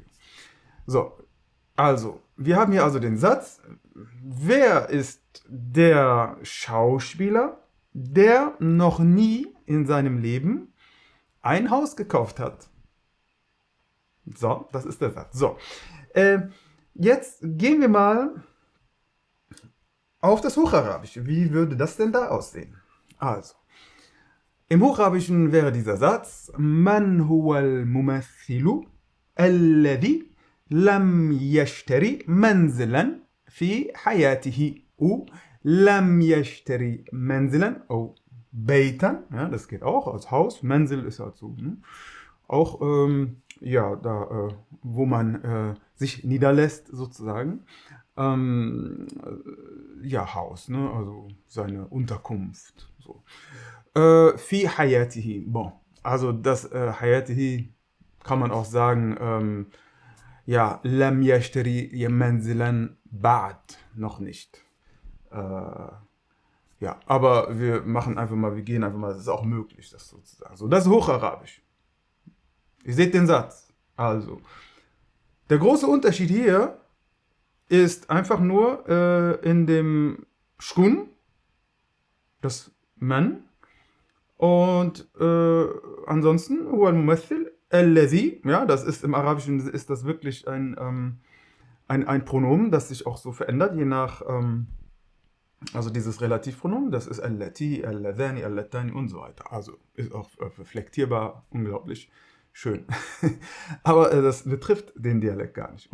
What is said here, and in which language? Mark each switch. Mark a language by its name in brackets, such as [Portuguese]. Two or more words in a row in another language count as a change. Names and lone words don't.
[German] So, also, wir haben hier also den Satz, wer ist der Schauspieler, der noch nie in seinem Leben ein Haus gekauft hat? So, das ist der Satz. So, jetzt gehen wir mal auf das Hocharabische. Wie würde das denn da aussehen? Also, im Hocharabischen wäre dieser Satz [Arabic] من هو الممثل الذي لم يشتري منزلا في حياته لم يشتري منزلا بيتا, [German] ja, das geht auch als Haus. Manzil ist halt so, ne? Auch ja, da wo man sich niederlässt sozusagen. Ja, Haus, ne? Also seine Unterkunft. So. [Arabic] في حياته. [German] Bon, also das hayatihi kann man auch sagen, ja, [Arabic] لم يشتري منزلا بعد, [German] noch nicht. Ja, aber wir machen einfach mal, wir gehen einfach mal, das ist auch möglich, das sozusagen. So, das ist Hocharabisch. Ihr seht den Satz. Also, der große Unterschied hier ist einfach nur in dem Shkun, das Man, und ansonsten, [Arabic] هو الممثل الذي, [German] ja, das ist im Arabischen ist das wirklich ein Pronomen, das sich auch so verändert, je nach, also dieses Relativpronomen, das ist [Arabic] التي، اللذان، اللتان [German] und so weiter. Also ist auch reflektierbar, unglaublich schön. Aber das betrifft den Dialekt gar nicht.